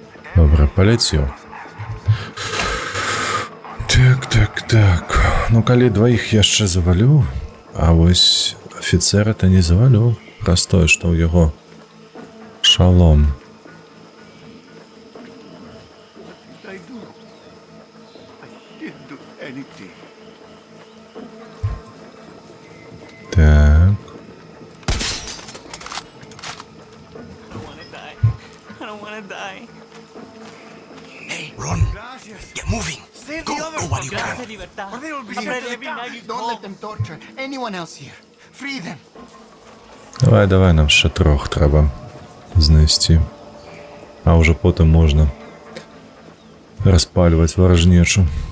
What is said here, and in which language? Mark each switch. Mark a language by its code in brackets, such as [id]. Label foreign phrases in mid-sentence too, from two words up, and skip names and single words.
[uk] Добре, полетів. Так. Ну, [be] калі двоих яшчэ завалю, а вось афіцера-то не завалю. Раз тое, што ў яго шалом. [en] I do. I didn't do anything. Так. I don't wanna die. Hey, run. Get moving. Go while you can. Or they will be Don't let them torture anyone else here. Free them. [uk] Давай, нам ще трох треба знести. А вже потім можна розпалювати ворожнечу.